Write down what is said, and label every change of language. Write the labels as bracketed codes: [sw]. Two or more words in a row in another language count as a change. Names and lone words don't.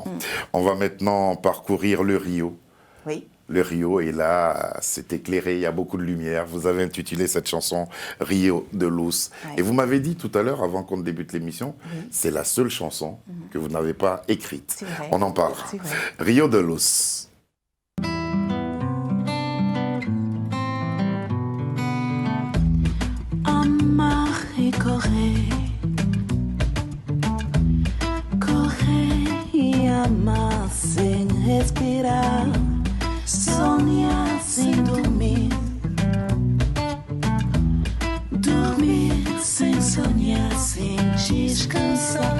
[fr] On va maintenant parcourir le Rio. Oui. Le Rio, et là, c'est éclairé, il y a beaucoup de lumière. Vous avez intitulé cette chanson Rio de Luz. Ouais. Et vous m'avez dit tout à l'heure, avant qu'on débute l'émission, c'est la seule chanson que vous n'avez pas écrite. C'est vrai. On en parlera. C'est vrai. Rio de Luz. [pt] Amar e correr, correr e amar sem respirar, sonhar sem dormir, dormir sem sonhar, sem descansar.